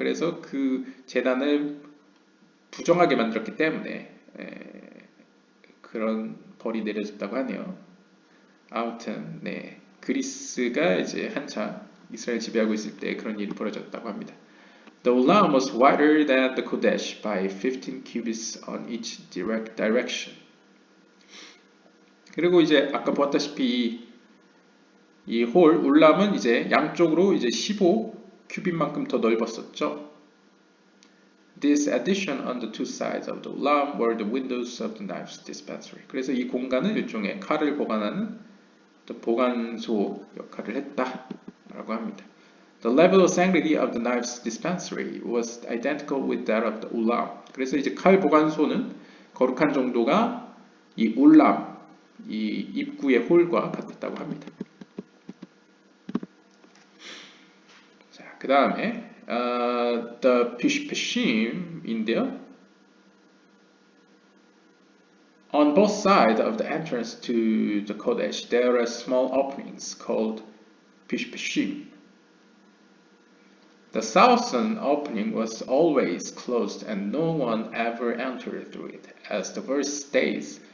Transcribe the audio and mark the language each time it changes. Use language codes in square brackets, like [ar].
[ko] 그래서 그 제단을 부정하게 만들었기 때문에 그런 벌이 내려졌다고 하네요. 아무튼 네, 그리스가 이제 한참 이스라엘 지배하고 있을 때 그런 일이 벌어졌다고 합니다. [en] The ulam was wider than the kodesh by 15 cubits on each direction. [ko] 그리고 이제 아까 보았다시피 이 울람은 이제 양쪽으로 이제 15 큐빗만큼 더 넓었었죠. [en] This addition on the two sides of the ulam were the windows of the knife's dispensary. [ko] 그래서 이 공간은 일종의 칼을 보관하는 보관소 역할을 했다라고 합니다. [en] The level of sanctity of the knife's dispensary was identical with that of the ulam. [ko] 그래서 이제 칼 보관소는 거룩한 정도가 이 울람, 이 입구의 홀과 같았다고 합니다. 자, 그 다음에 the pishpishim인데요. [en] On both sides of the entrance to the Kodesh, there are small openings called pishpishim. The southern opening was always closed and no one ever entered through it. As the verse states,